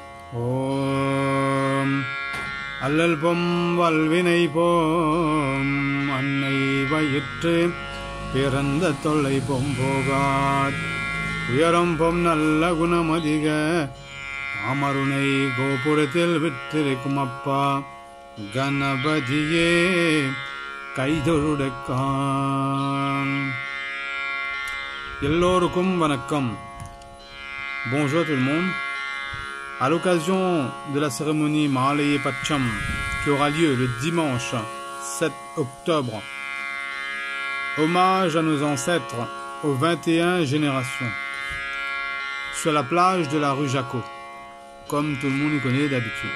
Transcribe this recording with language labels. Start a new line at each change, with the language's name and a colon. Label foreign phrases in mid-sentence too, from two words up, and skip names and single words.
Tamil: ஓம் அல்லல் பொம் வல்வினை போம் அன்னை வயிற்று பிறந்த தொல்லை பொம் போகாத் உயரம் பொம் நல்ல குணமதிக அமருணை கோபுரத்தில் விற்றிருக்கும் அப்பா கணபதியே கைதொழுடக்கான். எல்லோருக்கும் வணக்கம்.
French: Bonjour tout le monde. À l'occasion de la cérémonie Mahalaye Pacham qui aura lieu le dimanche 7 octobre, hommage à nos ancêtres aux 21 générations sur la plage de la rue Jaco, comme tout le monde y connaît d'habitude.